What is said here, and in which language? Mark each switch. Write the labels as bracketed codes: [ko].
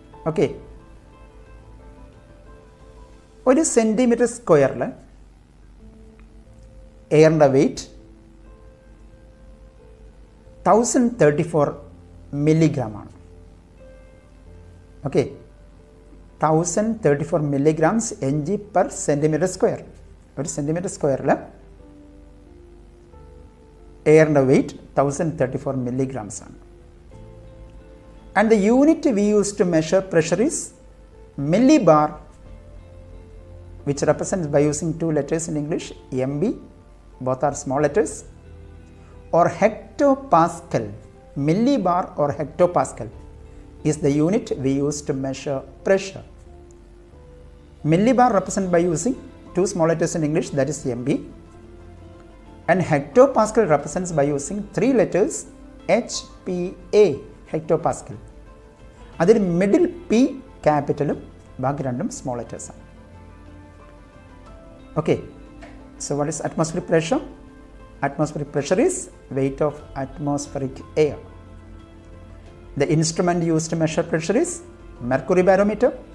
[ml] Okay, ഒരു centimetre സ്ക്വയറിൽ എയറിൻ്റെ wait 1034 milligram ആണ്. [en] Okay, 1034 milligrams mg per centimetre square. [ml] ഒരു സെൻറ്റിമീറ്റർ സ്ക്വയറിൽ എയറിൻ്റെ വെയിറ്റ് 1034 മില്ലിഗ്രാംസ് ആണ്. [en] And the unit we use to measure pressure is millibar, which represents by using two letters in English, MB, both are small letters, or hectopascal. Millibar or hectopascal is the unit we use to measure pressure. Millibar represents by using two small letters in English, that is MB, and hectopascal represents by using three letters, HPA. [ml] Hectopascal. അതിൽ middle P ക്യാപിറ്റലും ബാക്കി രണ്ടും small ലെറ്റേഴ്സാണ്. [en] Okay, so what is atmospheric pressure? Atmospheric pressure is weight of atmospheric air. The instrument use to measure pressure is mercury barometer.